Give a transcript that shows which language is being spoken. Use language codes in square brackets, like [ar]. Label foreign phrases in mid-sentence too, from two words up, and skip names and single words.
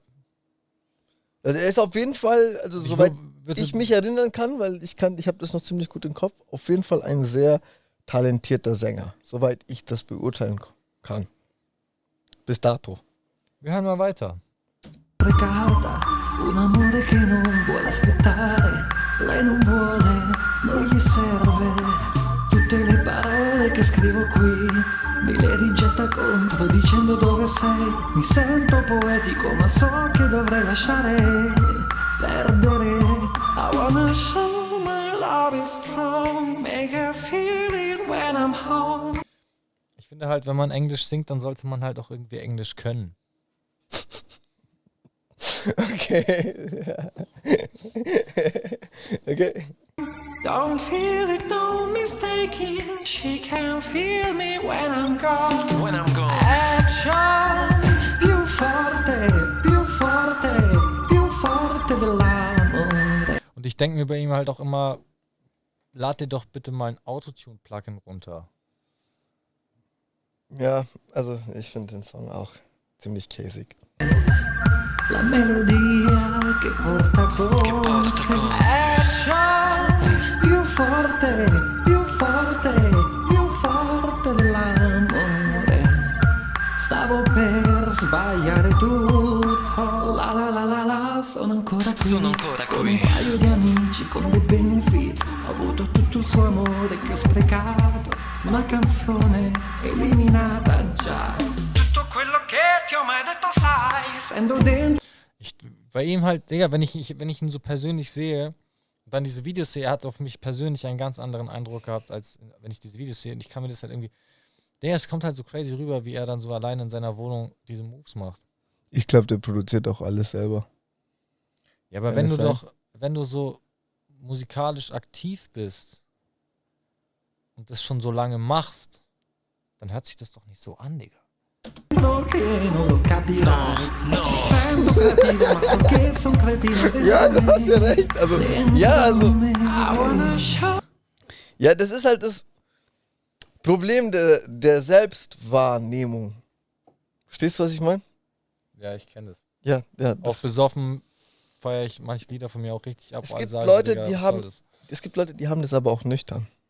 [de] Also er ist auf jeden Fall, also Ich soweit würde- ich mich erinnern kann, weil ich habe das noch ziemlich gut im Kopf, auf jeden Fall ein sehr talentierter Sänger, soweit ich das beurteilen kann. Bis dato. Wir hören mal weiter. [it] precata, un amore che non vuole aspettare, lei non vuole, non gli serve, tutte le parole che scrivo qui, me le rigetta contro dicendo dove sei, mi sento poetico ma so che dovrei lasciare perdere, [en] I wanna show my love is strong, make her feel it when I'm home. [de] Ich finde halt, wenn man Englisch singt, dann sollte man halt auch irgendwie Englisch können. Okay. Okay. [en] Don't feel it, no mistake it. She can feel me when I'm gone. When I'm gone. [it] Action, più forte, più forte, più forte dell'amore. [de] Und ich denke mir bei ihm halt auch immer, lad dir doch bitte mal ein Autotune-Plugin runter. Ja, also ich finde den Song auch ziemlich käsig. [it] La melodia che porta con sé. Action, più forte, più forte, più forte dell'amore. Stavo per sbagliare tutto. La la la la la, sono ancora qui. Con un paio di amici, con dei benefici. Ho avuto tutto il suo amore che ho sprecato. Una canzone eliminata già. Tutto quello che ti ho mai detto sai, essendo dentro. [de] Bei ihm halt, Digga, wenn ich ihn so persönlich sehe und dann diese Videos sehe, er hat auf mich persönlich einen ganz anderen Eindruck gehabt, als wenn ich diese Videos sehe. Und ich kann mir das halt irgendwie. Digga, es kommt halt so crazy rüber, wie er dann so allein in seiner Wohnung diese Moves macht. Ich glaube, der produziert auch alles selber. Ja, aber Kann das sein? wenn du so musikalisch aktiv bist und das schon so lange machst, dann hört sich das doch nicht so an, Digga. [it] Che non lo capirai. Sento cretino, ma so che son cretino. [de] Ja, du hast ja recht. Also, ja, also. [en] I wanna show. [de] Ja, das ist halt das Problem der Selbstwahrnehmung. Verstehst du, was ich meine? Ja, ich kenne das. Ja, ja. Auch besoffen feiere ich manche Lieder von mir auch richtig ab. Es weil gibt sage, Leute, Digga, die was haben- soll das? Es gibt Leute, die haben das aber auch nüchtern.